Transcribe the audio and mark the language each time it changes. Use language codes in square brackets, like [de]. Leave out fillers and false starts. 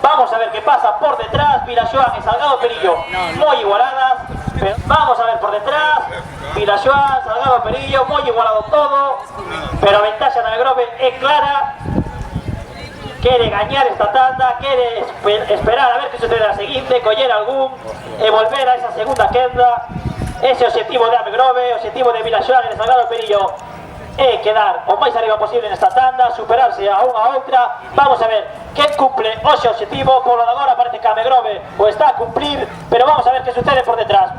[es] Vamos a ver qué pasa por detrás. Pila Xoán y Salgado Penillo muy igualadas. Vamos a ver por detrás. Pila Xoán, Salgado Penillo, muy igualado todo. [gl] Pero a ventaxa da Megrove é clara. Quere gañar esta tanda, quere esperar a ver que sucede a seguinte, coller algún e volver a esa segunda quenda. Ese objetivo de Megrove, objetivo de Pila Xoán e de Salgado Penillo é quedar o máis arriba posible nesta tanda, superarse a unha a outra. Vamos a ver quen cumple hoxe objetivo. Por lo de agora parece que a Megrove o está a cumplir, pero vamos a ver que sucede por detrás.